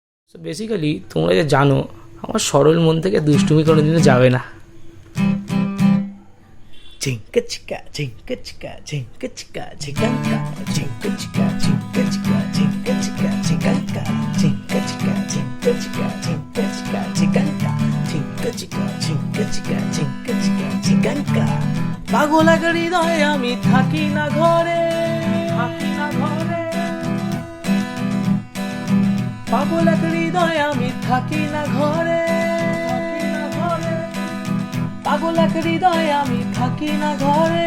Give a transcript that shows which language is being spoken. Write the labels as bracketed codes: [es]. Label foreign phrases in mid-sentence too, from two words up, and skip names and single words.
[bn] সো বেসিক্যালি তোমরা যে জানো আমার সরল মন থেকে দুষ্টুমি কোনোদিনও যাবে না। Chinka chika, chinka chika, chinka chika, chikanka, chinka chika, chinka chika, chinka chika, chikanka, chinka chika, chinka chika, chinka chika, chikanka, chinka chika, chinka chika, chinka chika, chikanka. পাগল এক হৃদয়ে আমি থাকি না ঘরে, পাগল এক হৃদয়ে আমি থাকি না ঘরে, পাগল এক হৃদয়ে আমি থাকি না ঘরে।